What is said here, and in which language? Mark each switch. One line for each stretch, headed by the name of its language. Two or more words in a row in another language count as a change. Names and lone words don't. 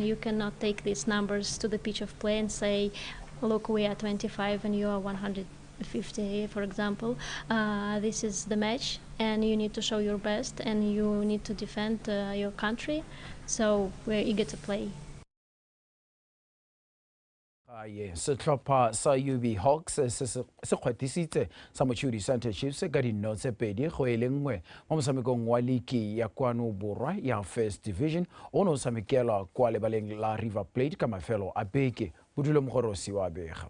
English: You cannot take these numbers to the pitch of play and say, look, we are 25 and you are 150, for example. This is the match, and you need to show your best, and you need to defend your country. So we're eager to play.
Tswana: Setlhopha sa UB Hawks se kgwethisitse sa Mochudi Center Chiefs ka dinno tse pedi go e le nngwe mo motshamekong wa league ya kwano borwa ya First Division o no tshamekela kwa lebaleng la River Plate ka mafelo a beke Bodulo Mogorosi wa bega.